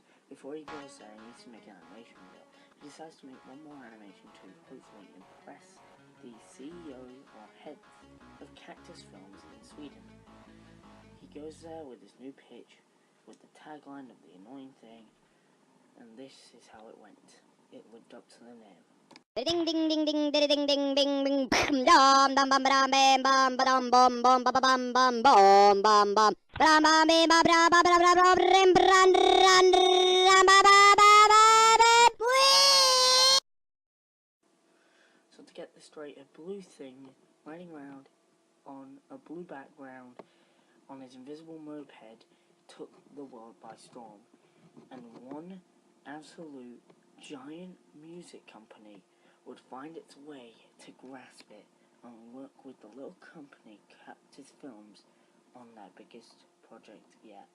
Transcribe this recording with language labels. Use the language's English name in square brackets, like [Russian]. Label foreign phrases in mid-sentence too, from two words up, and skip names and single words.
[English] Before he goes there, he needs to make an animation video. He decides to make one more animation to hopefully impress the CEO or head of Cactus Films in Sweden. He goes there with his new pitch, with the tagline of the annoying thing, and this is how it went. It lived up to the name. Ding ding ding ding ding ding ding ding ding dum dum bum bum bam bum bum bum bum bum bum bum bum bum bum bum bum bum bum bum bum bum rim run run ram ba ba ba ba. So to get this straight, a blue thing riding around on a blue background on his invisible moped took the world by storm, and one absolute giant music company would find its way to grasp it and work with the little company Cactus Films on their biggest project yet.